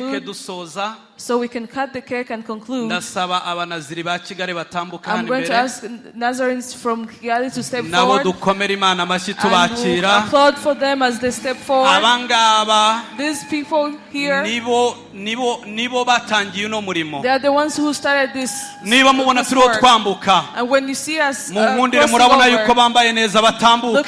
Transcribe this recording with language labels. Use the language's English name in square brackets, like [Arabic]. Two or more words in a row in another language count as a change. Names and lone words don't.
[English] conclude. [Kinyarwanda] dusoza. [English] So we can cut the cake and conclude. [Kinyarwanda] Ndasaba abanaziri ba Kigali batambuka [English] I'm [Kinyarwanda] hano [English] going to [Kinyarwanda] imbere. [English] ask Nazarenes from Kigali to step [Kinyarwanda] Nabo [English] forward. [Kinyarwanda] dukomere Imana amashyi [English] And we'll [Kinyarwanda] tubakira. [English] applaud for them as they step forward. [Kinyarwanda] Abangaba [English] These people here, [Kinyarwanda] nibo batangiye uno murimo. [English] they are the ones who started this. [Kinyarwanda] Niba mubona [English] this [Kinyarwanda] turiho [English] work. [Kinyarwanda] twambuka [English] And when you see us [Kinyarwanda] munkundire [English] crossing [Kinyarwanda] murabona [English] over, [Kinyarwanda] yuko bambaye neza batambuka.